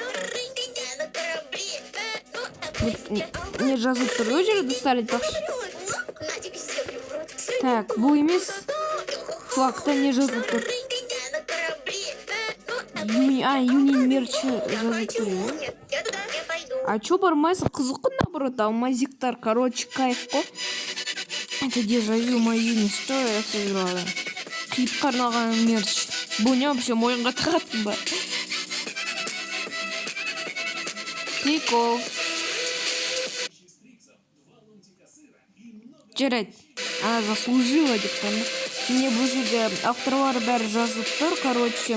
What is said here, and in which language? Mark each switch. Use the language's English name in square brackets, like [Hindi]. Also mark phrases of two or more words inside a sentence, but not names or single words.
[Kazakh] Не жазып тұр ол жерде достар айтпақшы. Так, бұл емес. Флагта не жазып тұр. Юнин мерчі жазып тұр. [Russian] А чё бармайсың? [Kazakh] Қызық наоборот, алмазиктар, короче, кайф қой. [Russian] Это дежавю мою, что я сыграла. [Kazakh] Клипқа арналған мерч. Бұл не вообще мойынға тағатын ба? Прикол. Жарайды. Заслужила деп қойды. Мне бұл жерде авторлар бәрі жазып тұр, короче.